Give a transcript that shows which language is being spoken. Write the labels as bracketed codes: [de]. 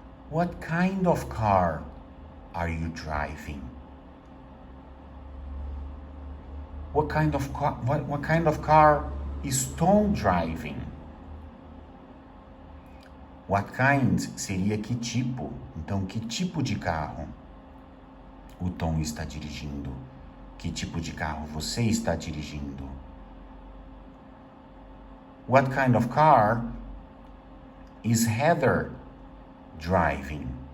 [en] What kind of car are you driving? What kind of car is Tom driving? What kind [pt] seria que tipo? Então, que tipo de carro o Tom está dirigindo? Que tipo de carro você está dirigindo? [en] What kind of car is Heather driving?